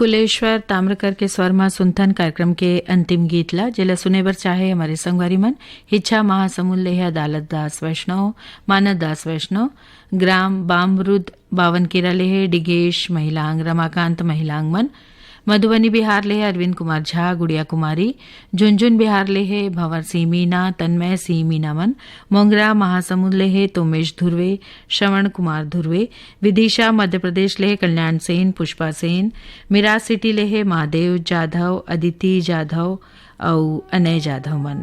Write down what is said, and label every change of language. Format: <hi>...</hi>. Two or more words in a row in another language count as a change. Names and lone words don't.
<hne>कुलेश्वर ताम्रकर के स्वर सुनथन कार्यक्रम के अंतिम गीत ला जिला सुने बर चाहे हमारे संगवारी मन हिच्छा महासमुद लेह अदालत दास वैष्णव मानद दास वैष्णव ग्राम बामरुद बावनकेरा लेह डिगेश महिलांग रमाकांत महिलांग मन मधुबनी बिहार लेह अरविंद कुमार झा गुड़िया कुमारी झुंझुन बिहार लेह भंवर सिंह मीना तन्मय सिंह मीना मन मोंगरा महासमुद लेह तोमेश धुर्वे श्रवण कुमार धुर्वे विदिशा मध्य प्रदेश लेह कल्याण सेन पुष्पा सेन मिराज सिटी लेह महादेव जाधव अदिति जाधव और अनय जाधव मन।</hne>